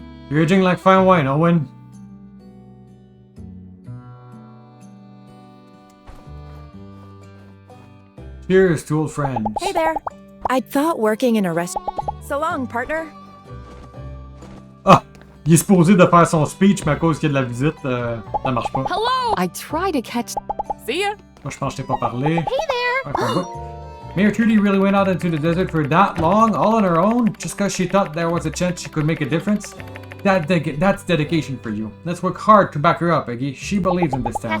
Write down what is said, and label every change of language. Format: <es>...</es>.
<en>You're aging like fine wine, Owen. Cheers to old friends. Hey there. I thought working in a restaurant. So long, partner. Ah!</en> <fr>Il est supposé de faire son speech, mais à cause qu'il y a de la visite, ça marche pas.</fr> <en>Hello! I try to catch. See ya!</en> <fr>Moi, je pense que je t'ai pas parlé.</fr> <en>Hey there. Okay, Mayor Trudy really went out into the desert for that long, all on her own, just because she thought there was a chance she could make a difference? That's dedication for you. Let's work hard to back her up, Iggy. She believes in this town.</en>